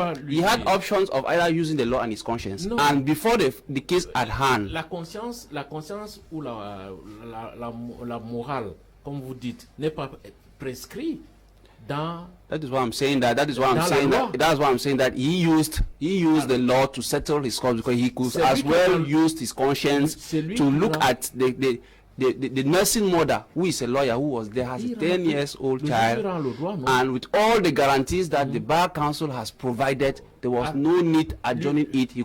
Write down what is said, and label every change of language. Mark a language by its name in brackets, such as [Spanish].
[English] He had options of either using the law and his conscience. And before the case at hand, [French] la conscience ou la morale, comme vous dites, n'est pas prescrit. [English] That is why I'm saying that. That's why I'm saying that he used the law to settle his cause because he could as well use his conscience to look at the nursing mother who is a lawyer who was there, has a 10 years old child, and with all the guarantees that the bar council has provided, there was no need adjourning it.